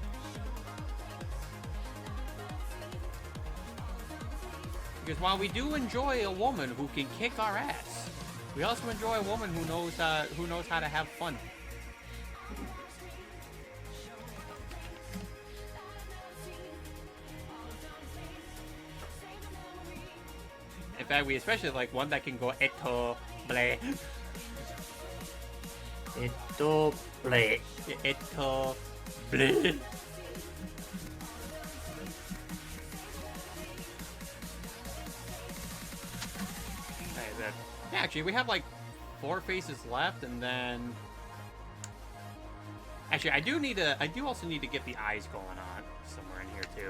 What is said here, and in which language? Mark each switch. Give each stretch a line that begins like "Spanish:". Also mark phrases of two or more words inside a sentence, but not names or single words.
English: Because while we do enjoy a woman who can kick our ass, we also enjoy a woman who knows how to have fun. In fact, we especially like one that can go eto ble. Eto ble. Eto ble. Yeah, actually, we have like 4 faces left, and then actually, I do also need to get the eyes going on somewhere in here too.